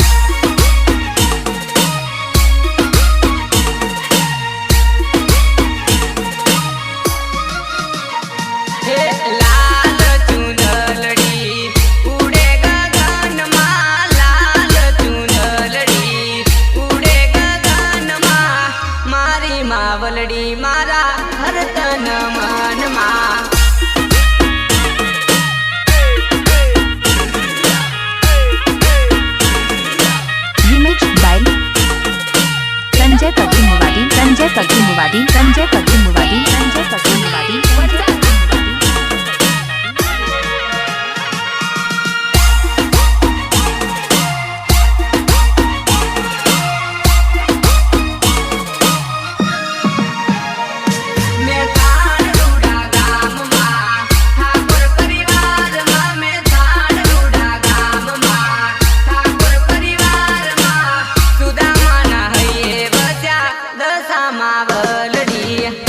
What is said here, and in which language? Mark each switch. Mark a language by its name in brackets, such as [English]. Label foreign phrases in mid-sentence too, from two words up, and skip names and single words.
[Gujarati] હે લાલ ચૂંદડી ઉડે ગગનમાં લાલ ચૂંદડી ઉડે ગગનમાં મારી માવલડી મારા હરતન મનમાં [English] Remixed by Sanjay Pagdi Muvadi, Sanjay Pagdi Muvadi, Sanjay Pagdi Muvadi, Sanjay Pagdi Muvadi, Sanjay Pagdi Muvadi. [Gujarati] મેં થાણુડા ગામમાં ઠાકોર પરિવારમાં મેં થાણુડા ગામમાં ઠાકોર પરિવારમાં સુદામાના હૈયે બસ્યા દશામાં વલડી